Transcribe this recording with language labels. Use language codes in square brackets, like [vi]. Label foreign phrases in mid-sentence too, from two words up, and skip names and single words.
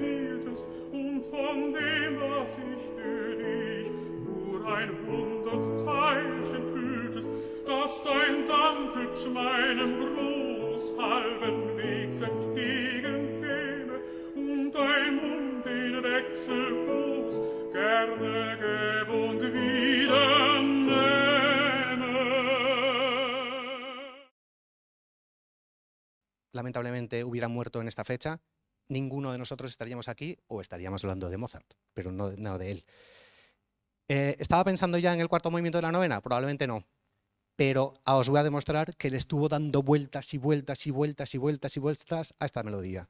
[de] hieltest und von dem, was ich für dich nur 100 Teilchen fühltest, dass dein Dank hübsch meinem Gruß halben Wegs entgegenkäme und dein Mund den Wechselgruß gerne gäb und wieder nähme. [es] Lamentablemente hubiera muerto en esta fecha, ninguno de nosotros estaríamos aquí o estaríamos hablando de Mozart, pero no de él. ¿Estaba pensando ya en el 4º movimiento de la novena? Probablemente no, pero os voy a demostrar que le estuvo dando vueltas y vueltas y vueltas y vueltas y vueltas a esta melodía.